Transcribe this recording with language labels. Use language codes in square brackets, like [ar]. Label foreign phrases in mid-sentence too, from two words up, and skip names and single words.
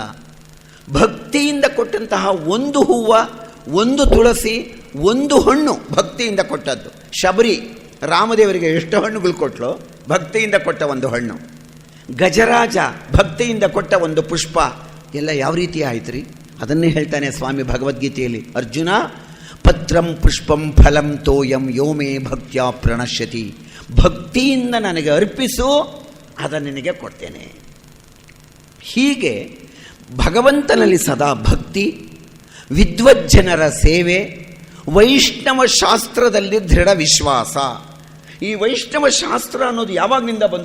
[kn] ಭಕ್ತಿಯಿಂದ ಕೊಟ್ಟಂತಹ ಒಂದು ಹೂವು, ಒಂದು ತುಳಸಿ, ಒಂದು ಹಣ್ಣು ಭಕ್ತಿಯಿಂದ ಕೊಟ್ಟದ್ದು. ಶಬರಿ ರಾಮದೇವರಿಗೆ ಎಷ್ಟು ಹಣ್ಣುಗಳು ಕೊಟ್ಟಲು? ಭಕ್ತಿಯಿಂದ ಕೊಟ್ಟ ಒಂದು ಹಣ್ಣು. ಗಜರಾಜ ಭಕ್ತಿಯಿಂದ ಕೊಟ್ಟ ಒಂದು ಪುಷ್ಪ. ಎಲ್ಲ ಯಾವ ರೀತಿ ಆಯ್ತು ರೀ? ಅದನ್ನೇ ಹೇಳ್ತಾನೆ ಸ್ವಾಮಿ ಭಗವದ್ಗೀತೆಯಲ್ಲಿ, [sa] ಅರ್ಜುನ ಪತ್ರಂ ಪುಷ್ಪಂ ಫಲಂ ತೋಯಂ ಯೋಮೇ ಭಕ್ತ್ಯಾ ಪ್ರಣಶ್ಯತಿ. [kn] ಭಕ್ತಿಯಿಂದ ನನಗೆ ಅರ್ಪಿಸು, ಅದನ್ನು ನಿನಗೆ ಕೊಡ್ತೇನೆ. ಹೀಗೆ ಭಗವಂತನಲ್ಲಿ ಸದಾ ಭಕ್ತಿ, ವಿದ್ವಜ್ಜನರ ಸೇವೆ, ವೈಷ್ಣವ ಶಾಸ್ತ್ರದಲ್ಲಿ ದೃಢ ವಿಶ್ವಾಸ. ಈ ವೈಷ್ಣವ ಶಾಸ್ತ್ರ ಅನ್ನೋದು ಯಾವಾಗಿನಿಂದ ಬಂತು?